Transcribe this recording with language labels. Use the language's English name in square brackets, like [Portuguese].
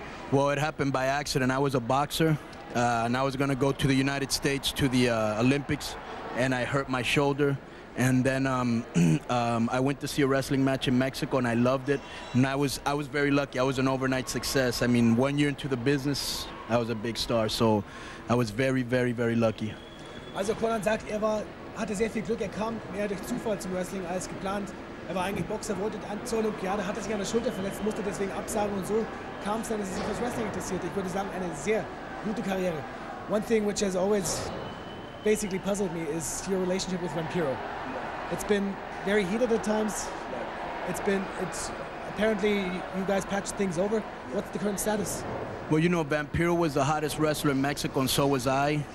[English] Well, it happened by accident. I was a boxer, and I was going to go to the United States to the Olympics, and I hurt my shoulder. And then I went to see a wrestling match in Mexico, and I loved it. And I was very lucky. I was an overnight success. I mean, 1 year into the business, I was a big star. So I was very, very, very lucky. [German] Also Konnan sagt, hatte sehr viel Glück. Er kam mehr durch Zufall zum Wrestling als geplant. Er war eigentlich Boxer, wollte zur Olympiade, hatte sich an der Schulter verletzt, musste deswegen absagen, und so kam es dann, dass er sich fürs Wrestling interessierte. Ich würde sagen, eine sehr gute Karriere. [English] One thing which has always basically puzzled me is your relationship with Vampiro. It's been very heated at times. It's apparently you guys patched things over. What's the current status? Well, you know, Vampiro was the hottest wrestler in Mexico, and so was I.